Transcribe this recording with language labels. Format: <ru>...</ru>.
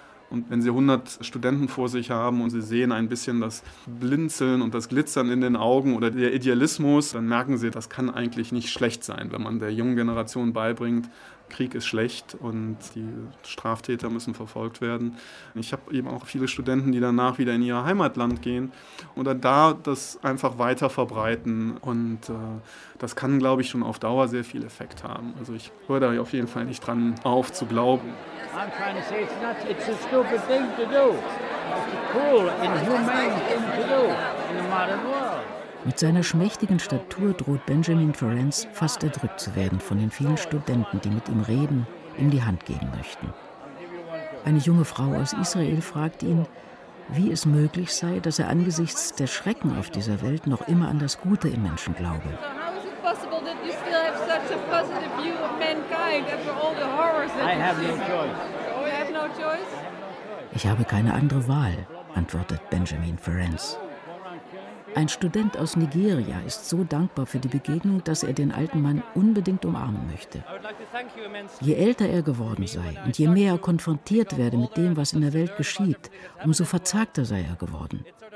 <de>Und wenn Sie 100 Studenten vor sich haben und Sie sehen ein bisschen das Blinzeln und das Glitzern in den Augen oder der Idealismus, dann merken Sie, das kann eigentlich nicht schlecht sein, wenn man der jungen Generation beibringt, Krieg ist schlecht und die Straftäter müssen verfolgt werden. Ich habe eben auch viele Studenten, die danach wieder in ihr Heimatland gehen und da das einfach weiter verbreiten. Und das kann, glaube ich, schon auf Dauer sehr viel Effekt haben. Also ich höre da auf jeden Fall nicht dran auf zu glauben.</de> <en>I'm trying to say it's a stupid thing to do. It's a cruel, inhumane thing to do in the modern world.</en> <de>Mit seiner schmächtigen Statur droht Benjamin Ferenc fast erdrückt zu werden von den vielen Studenten, die mit ihm reden, ihm die Hand geben möchten. Eine junge Frau aus Israel fragt ihn, wie es möglich sei, dass er angesichts der Schrecken auf dieser Welt noch immer an das Gute im Menschen glaube.</de> <en>How is it possible that you still have such a positive view of mankind after all the horrors that you've seen? I have no choice. Oh, you have no choice?</en> <de>Ich habe keine andere Wahl, antwortet Benjamin Ferenc. Ein Student aus Nigeria ist so dankbar für die Begegnung, dass er den alten Mann unbedingt umarmen möchte. Je älter er geworden sei und je mehr er konfrontiert werde mit dem, was in der Welt geschieht, umso verzagter sei er geworden.</de>